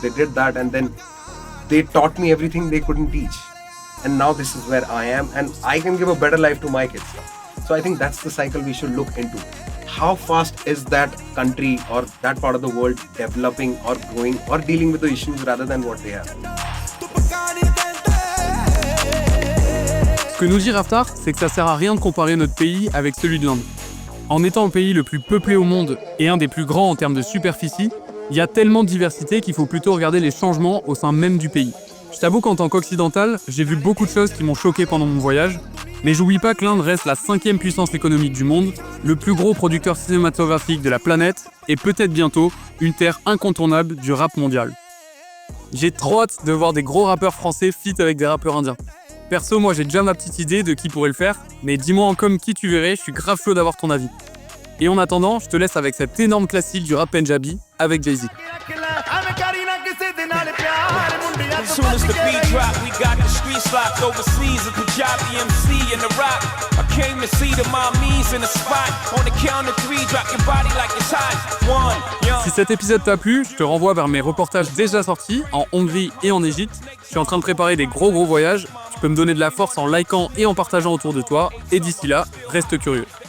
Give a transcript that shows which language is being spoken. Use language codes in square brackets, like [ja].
[en] They did that and then they taught me everything they couldn't teach. And now this is where I am and I can give a better life to my kids. So I think that's the cycle we should look into. How fast is that country or that part of the world developing or growing or dealing with the issues rather than what they have? [fr] Ce que nous dit Raftar, c'est que ça sert à rien de comparer notre pays avec celui de l'Inde. En étant le pays le plus peuplé au monde et un des plus grands en termes de superficie, il y a tellement de diversité qu'il faut plutôt regarder les changements au sein même du pays. Je t'avoue qu'en tant qu'occidental, j'ai vu beaucoup de choses qui m'ont choqué pendant mon voyage, mais j'oublie pas que l'Inde reste la 5e puissance économique du monde, le plus gros producteur cinématographique de la planète et peut-être bientôt une terre incontournable du rap mondial. J'ai trop hâte de voir des gros rappeurs français feat avec des rappeurs indiens. Perso, moi j'ai déjà ma petite idée de qui pourrait le faire, mais dis-moi en com qui tu verrais, je suis grave chaud d'avoir ton avis. Et en attendant, je te laisse avec cet énorme classique du rap Pendjabi avec Desi. [en] As soon as the beat drop, we got the streets locked overseas. A Pendjabi MC in the rock. I came to see the mommies in the spot. On the count of 3, drop your body like it's hot. One, young. [fr] Si cet épisode t'a plu, je te renvoie vers mes reportages déjà sortis en Hongrie et en Égypte. Je suis en train de préparer des gros voyages. Tu peux me donner de la force en likant et en partageant autour de toi. Et d'ici là, reste curieux.